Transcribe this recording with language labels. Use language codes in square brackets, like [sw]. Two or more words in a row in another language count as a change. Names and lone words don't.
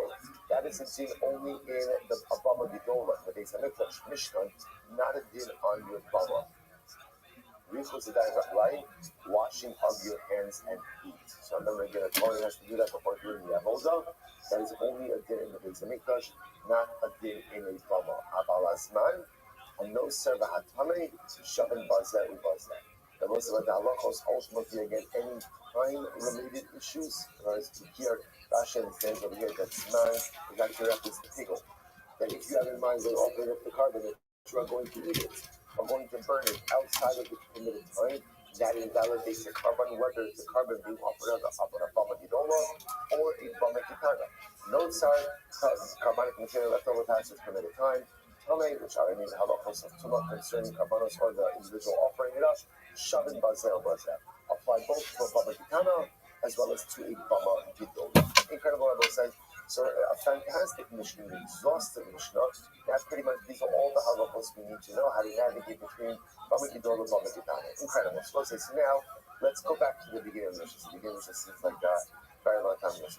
[en] That is a din only in the [he] הבמה הגדולה, [en] the Beis Hamikdash, Mishkan, not a din on your Bama. Right? Washing of your hands and feet. So remember again, a Kohen has to do that before doing the Avodah. That is only a din in the Beis Hamikdash, not a din in a Bama. [he] Abalazman, and no serva hatame, שוין בזה ובזה. [en] The most of the halachos ultimately again any time-related issues. Whereas here, Rashi understands over here that zman is actually reference to pigel. That if you have in mind that operate up the carbon, that you are going to eat it, or going to burn it outside of the permitted time, that invalidates the carbon, whether it's the carbon being offered as a [he] במה גדולה [en] or a [he] במה קטנה. [en] Notes are carbonic material left over past its permitted time. Which are any halachos of tumah concerning karbanos or the individual offering it up, [he] שוין בזה בזה. [en] Apply both to a [he] במה קטנה [en] as well as to a [he] במה גדול. [en] Incredible, I will say. So a fantastic Mishnah, an exhaustive Mishnah. That pretty much these are all the halachos we need to know how to navigate between [he] במה גדול [en] and [he] במה קטנה. [en] Incredible. So now let's go back to the beginning of the Mishnah. The beginning of the Mishnah seems like a very long time ago.